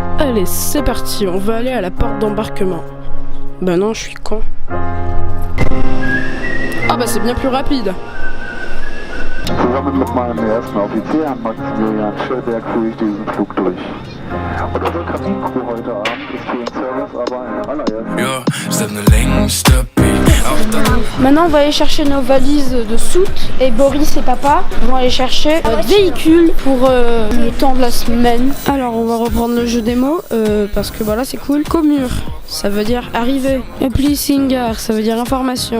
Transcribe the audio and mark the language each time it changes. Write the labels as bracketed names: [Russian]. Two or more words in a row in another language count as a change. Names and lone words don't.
[French] Allez, c'est parti, on va aller à la porte d'embarquement. Bah non, je suis con. Ah bah c'est bien plus rapide. [German] Zusammen mit meinem ersten Offizier, Maximilian Schellberg, führe ich diesen Flug durch. Und unsere Kabinencrew heute Abend ist hier im Service aber in allererster. [French] Maintenant on va aller chercher nos valises de soute et Boris et papa vont aller chercher notre véhicule pour le temps de la semaine. Alors on va reprendre le jeu des mots parce que voilà c'est cool. Commure, ça veut dire arriver. Singer, ça veut dire information.